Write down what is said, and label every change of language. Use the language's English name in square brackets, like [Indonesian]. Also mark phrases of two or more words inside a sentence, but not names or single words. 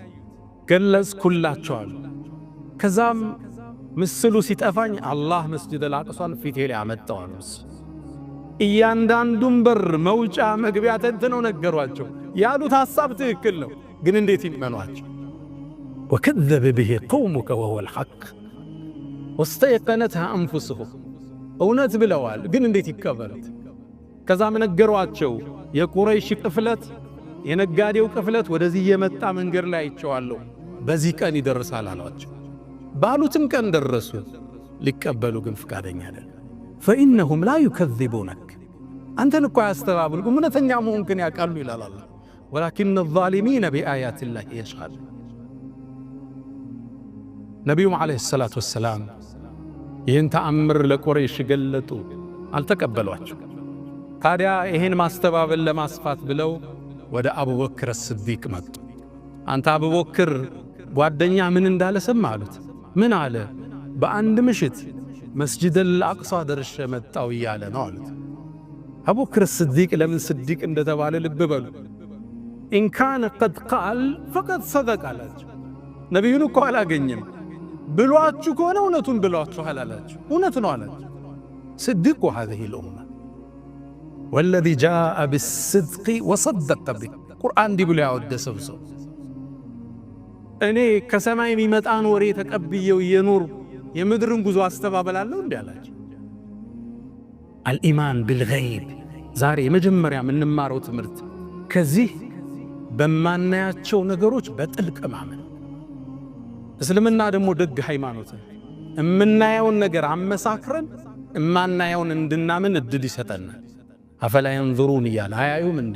[Amharic] ገለጽኩላቸዋል። ከዛም ምስሉ ሲጠፋኝ አላህ መስጂድ አልአቅሷን ፊቴ ላይ አመጣዋል። እያንዳንዱን በር መውጫ መግቢያ ተንትነው ነገሯቸው። ያሉት ሐሳብ ትክክል ነው፣ ግን እንዴት ይመኗቸው? [Arabic] وكذب به قومك وهو الحق واستيقنتها أنفسهم [Amharic] እውነት ብለዋል፣ ግን እንዴት ይከበሩት? ከዛም ነገሯቸው የቁረይሽ ቅፍለት የነጋዴው ቅፍለት ወደዚህ የመጣ መንገድ ላይ አይቼዋለሁ፣ በዚህ ቀን ይደርሳል አሏቸው። ባሉትም ቀን ደረሱ። ሊቀበሉ ግን ፍቃደኛ አይደለም። [Arabic] فإنهم لا يكذبونك [Amharic] አንተን እኮ ያስተባብሉ እውነተኛ መሆንክን ያውቃሉ ይላል አላህ። [Arabic] ولكن الظالمين بآيات الله يجحدون። [Amharic] ነቢዩም [Arabic] عليه الصلاة والسلام [Amharic] ይህን ተአምር ለቁረይሽ ገለጡ፣ አልተቀበሏቸው። ታዲያ ይህን ማስተባበል ለማስፋት ብለው ወደ አቡበክር ስዲቅ መጡ። አንተ አቡበክር ጓደኛ ምን እንዳለ ሰማ አሉት። ምን አለ? በአንድ ምሽት መስጂድ አልአቅሷ ደርሼ መጣሁ እያለ ነው አሉት። አቡበክር ስዲቅ ለምን ስዲቅ እንደተባለ ልብ በሉ። [Arabic] إن كان قد قال فقد صدق [Amharic] አላቸው። ነቢዩን እኮ አላገኘም ብሏችሁ ከሆነ እውነቱን ብሏችኋል አላቸው። እውነት ነው አላቸው። ስዲቁ [Arabic] هذه الأمة والذي جاء بالصدق وصدق به [Amharic] ቁርአን እንዲህ ብሎ ያወደሰው ሰው እኔ ከሰማይ የሚመጣን ወሬ ተቀብየው የኑር የምድርን ጉዞ አስተባበላለሁ እንዴ አላቸው። [Arabic] الإيمان بالغيب [Amharic] ዛሬ የመጀመሪያ የምንማረው ትምህርት ከዚህ በማናያቸው ነገሮች በጥልቅ ማመን። እስልምና ደግሞ ደግ ሃይማኖት እምናየውን ነገር አመሳክረን እማናየውን እንድናምን እድል ይሰጠናል። [Arabic] أفلا ينظرون [Amharic] እያለ አያዩም እንዴ?